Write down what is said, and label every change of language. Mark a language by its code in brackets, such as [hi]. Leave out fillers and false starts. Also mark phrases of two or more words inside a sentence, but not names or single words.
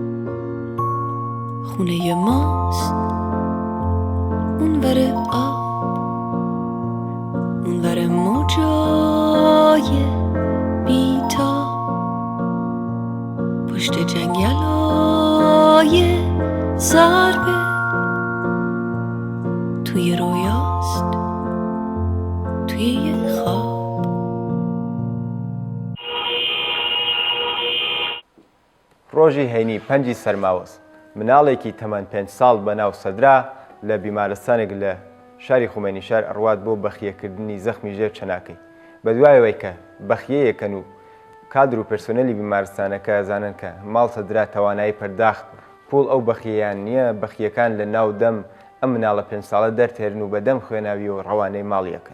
[fa] خونه ماست اونور آب اونور موجای بیتا پشت جنگلای ضربه توی رویاست توی یه خواب. [ckb] ڕۆژی هەینی 5 سەرماوەست مناڵێکی تەمەن 5 ساڵ بەناو سەدرا لە بیمارستانێک لە شاری خومێنی شار ئەڕوات بۆ بەخیەکردنی زەخمی ژێر چەناکەی. بە دوایەوەی کە بەخیەیەکەن و کادر و پرسۆنەلی بیمارستانەکە زانن کە ماڵ سەدرا توانایی پەرداخ پوڵ ئەو بەخیەیان نییە، بەخیەکان لە ناو دەم ئەم مناڵە 5 ساڵە دەرتێرن و بەدەم خوێناوی و ڕەوانەی ماڵیەکەن.